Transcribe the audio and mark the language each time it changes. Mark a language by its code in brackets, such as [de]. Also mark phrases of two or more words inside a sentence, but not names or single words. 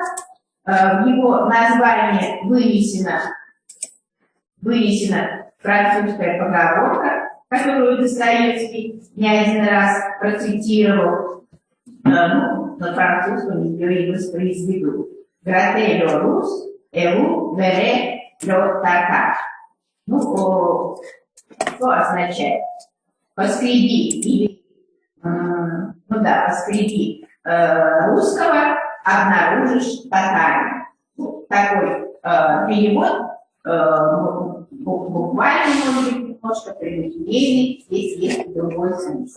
[ru] В его название вынесена французская поговорка, которую Достоевский не один раз процитировал. Ну, на французском ее и воспроизведу. [fr] «Grattez le russe, et vous verrez le tartare». [ru] Ну, что означает? Поскреби или поскреби русского, обнаружишь татарина. Ну, такой перевод, буквально, может быть, немножко прямолинейный, здесь есть другой смысл.